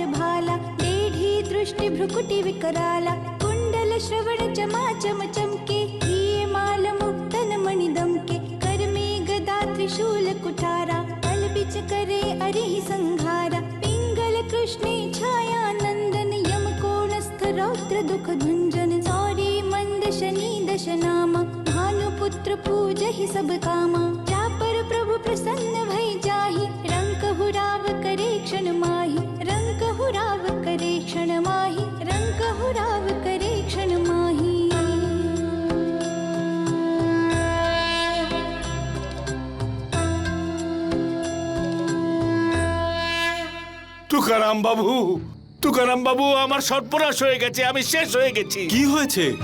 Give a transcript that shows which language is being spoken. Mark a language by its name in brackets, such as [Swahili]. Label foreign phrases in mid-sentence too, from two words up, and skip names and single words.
[Hindi] भाला देढ़ी दृष्टि भ्रुकुटि विकराला कुंडल श्रवण चमा चम चमके हिये माल मुक्तन मणिदम के कर में गदा त्रिशूल कुठारा पल बिच करे अरिहि संघारा पिंगल कृष्णे छाया नंदन यम कोणस्थ रौद्र दुख भंजन सौरी मंद शनि दश नामा भानुपुत्र पूजहि सब कामा जा पर प्रभु प्रसन्न भई जाहि रंक हुराव करे क्षण माहि रंक हुराव करे क्षण माहि रंक हुराव करे क्षण माहि। [Bangla] তুকারাম বাবু, তুকারাম বাবু, আমার সর্বনাশ হয়ে গেছে, আমি শেষ হয়ে গেছি। কি হয়েছে?